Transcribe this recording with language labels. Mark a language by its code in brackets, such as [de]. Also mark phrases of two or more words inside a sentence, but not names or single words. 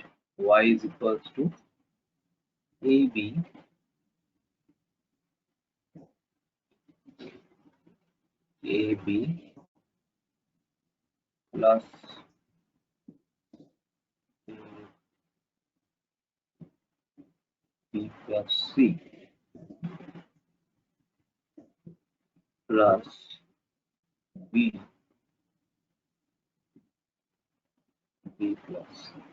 [en] y is equals to ab plus b plus c plus b plus c।